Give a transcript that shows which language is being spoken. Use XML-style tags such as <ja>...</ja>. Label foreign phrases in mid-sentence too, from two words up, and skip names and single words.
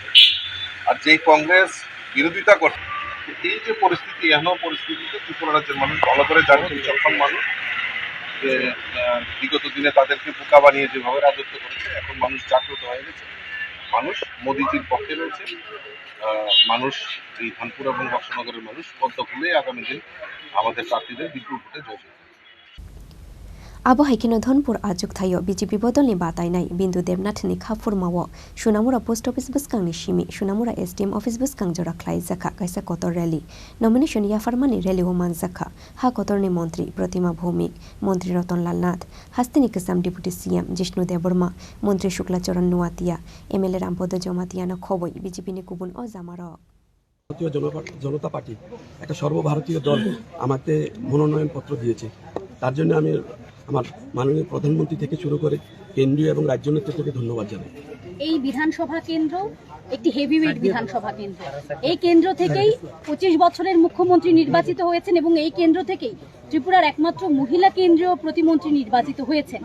<bn>আর যেই কংগ্রেস বিরোধিতা করছে, এই যে পরিস্থিতি, এমন পরিস্থিতিতে ত্রিপুরা রাজ্যের মানুষ ভালো করে জানেন, সক্ষম মানুষ, যে বিগত দিনে তাদেরকে বোকা বানিয়ে যেভাবে রাজত্ব করেছে, এখন মানুষ জাগ্রত হয়ে গেছে, মানুষ মোদিজির পক্ষে রয়েছে। মানুষ এই ধানপুর এবং বক্সনগরের মানুষ পদ্ম ফুলে আগামী দিন আমাদের প্রার্থীদের বিপুল ভোটে জয় করবে।</bn> <trp>Abo haikino Dhonpur ajuk thayo BJP bodolni batai nai Bindu Debnathni khafur mawo Shunamura</trp> <en>post office</en> <trp>buskang ni shimi Shunamura</trp> <en>SDM office</en> <trp>buskang jora khlai zakha kaisa kotor</trp> <en>rally nomination</en> <trp>ya farmani rally o man zakha ha kotor ni montri Pratima Bhomik montri Ratanlal Nath Hastini Kasam</trp> <en>deputy CM</en> <trp>Jishnu Deborma montri Shukla Charan Nuatia MLA Rampodo Jomatia na khoboi BJP ni kubun o zamaro</trp> <bn>ভারতীয় জনতা পার্টি একটা সর্বভারতীয় দল আমাকে মনোনয়ন পত্র দিয়েছে। তার জন্য আমি আমার মাননীয় প্রধানমন্ত্রী থেকে শুরু করে কেন্দ্রীয় এবং রাজ্য নেতৃত্বকে ধন্যবাদ জানাই। এই বিধানসভা কেন্দ্র একটি হেভিওয়েট বিধানসভা কেন্দ্র। এই কেন্দ্র থেকেই 25 বছরের মুখ্যমন্ত্রী নির্বাচিত হয়েছেন এবং এই কেন্দ্র থেকেই ত্রিপুরার একমাত্র মহিলা কেন্দ্রীয় প্রতিমন্ত্রী নির্বাচিত হয়েছেন।</bn>